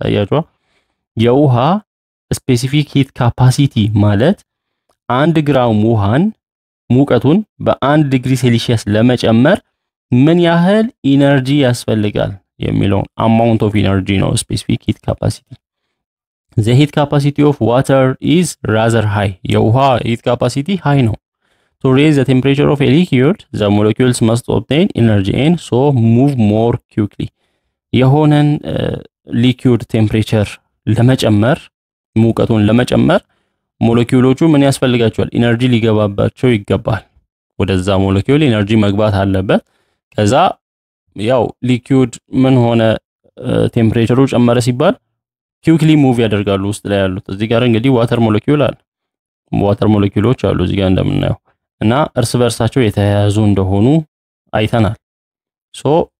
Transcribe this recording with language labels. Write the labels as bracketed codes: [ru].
[am] አያችሁ የውሃ specific heat capacity ማለት 1 ግራም ውሃን ሙቀቱን በ1 ዲግሪ ሴልሺየስ ለመጨመር ምን ያህል ኢነርጂ ያስፈልጋል የሚለው amount of energy ነው specific heat capacity. [en] The heat capacity of water is rather high. [am] የውሃ heat capacity high ነው. [en] To raise the temperature of a liquid, the molecules must obtain energy and so move more quickly. [am] የሆነን liquid temperature ለመጨመር ሙቀቱን ለመጨመር ሞለኪውሎቹ ምን ያስፈልጋቸዋል ኢነርጂ ሊገባባቸው ይገባል ወደዛ ሞለኪውል ኢነርጂ መግባት አለበት ከዛ ያው liquid ምን ሆነ ቴምፕሬቸሩ ጨመረ ሲባል quickly move ያደርጋሉ ውስጥ ላይ ያሉት እዚህ ጋር እንግዲህ ዋተር ሞለኪውል አለ ዋተር ሞለኪውሎች አሉ እዚህ ጋር እንደምናየው እና እርስ በርሳቸው የተያያዙ እንደሆኑ አይተናል ሶ